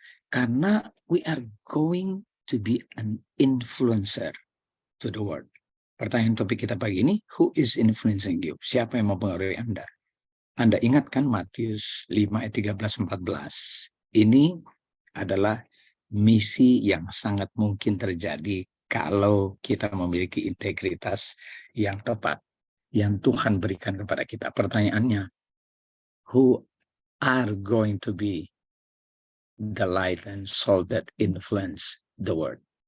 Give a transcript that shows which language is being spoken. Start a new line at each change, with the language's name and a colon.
Indonesian: Karena
English: we are going to be an influencer to the world.
Indonesian: Pertanyaan topik kita pagi ini,
English: who is influencing you?
Indonesian: Siapa yang mempengaruhi Anda? Anda ingat kan Matius 5 ayat 13-14? Ini adalah misi yang sangat mungkin terjadi kalau kita memiliki integritas yang tepat yang Tuhan berikan kepada kita. Pertanyaannya,
English: who are going to be the light and salt that influence the world?